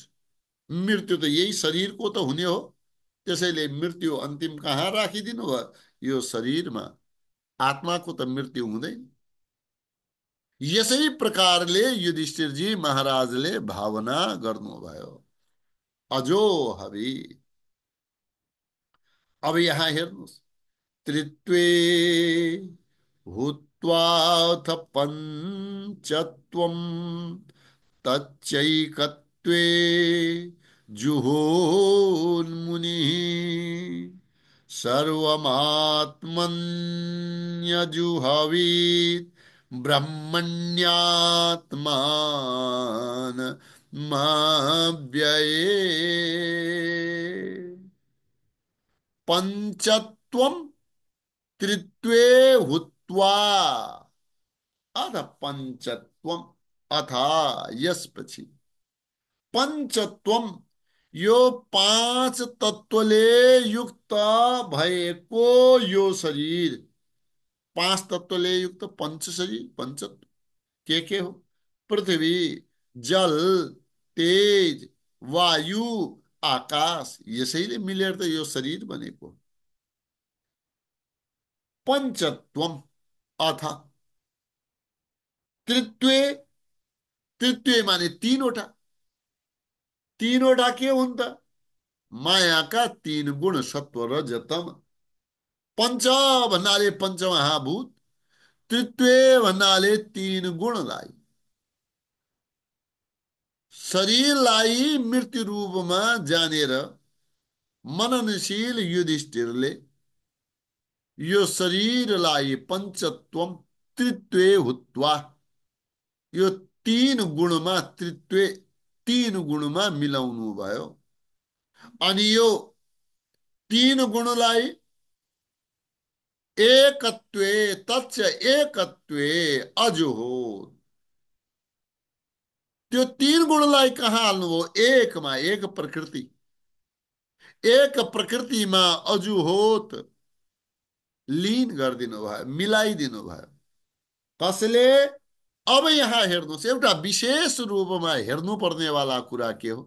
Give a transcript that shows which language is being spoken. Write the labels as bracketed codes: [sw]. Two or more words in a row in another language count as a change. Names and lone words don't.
[ne] मृत्यु त यही शरीरको त हुने हो। त्यसैले मृत्यु अन्तिम कहाँ राखिदिनु भयो? यो शरीरमा। आत्माको त मृत्यु हुँदैन। यसै प्रकारले युधिष्ठिरजी महाराजले भावना गर्नुभयो, [sa] अजो हवि। [ne] अब यहाँ हेर्नुहोस्, [sa] त्रित्वे भूत्वाथ पञ्चत्वम् तच्चैकत्वे जुहोन्मुनिः सर्वमात्मन्यजुहवीत् ब्रह्मण्यात्मान व्यये। पंचत्वम त्रित्वे हुत्वा, अथ पंचत्वम, [ne] अथा यस पछि पंचत्वम, यो पांच तत्वले युक्त भएको यो शरीर, पांच तत्वले युक्त पंच शरीर, पंचत्व के हो? पृथ्वी, जल, तेज, वायु, आकाश, यसैले मिलेर त यो शरीर बनेको। [sa] पंचत्वम अथ त्रित्वे, [ne] त्रित्वे माने तीनवटा। तीनवटा के हुन् त? मायाका तीन गुण, सत्व रज तम। पंच भन्नाले पञ्चमहाभूत, त्रित्वे भन्नाले तीन गुणलाई, शरीरलाई मृत्यु रूपमा जानेर मननशील युधिष्ठिरले यो शरीरलाई [sa] पञ्चत्वम त्रित्वे हुत्वा, [ne] यो तीन गुणमा त्रित्वे, तीन गुणमा मिलाउनु भयो। अनि यो तीन गुणलाई एकत्वे, [sa] तच्च एकत्वे अजुहो, [ne] त्यो तीन गुणलाई कहाँ हाल्नुभयो? एकमा, एक प्रकृति, एक प्रकृतिमा अजुहोत लीन गरिदिनु भयो, मिलाइदिनु भयो। कसले? अब यहाँ हेर्नुहोस्, एउटा विशेष रूपमा हेर्नु पर्नेवाला कुरा के हो?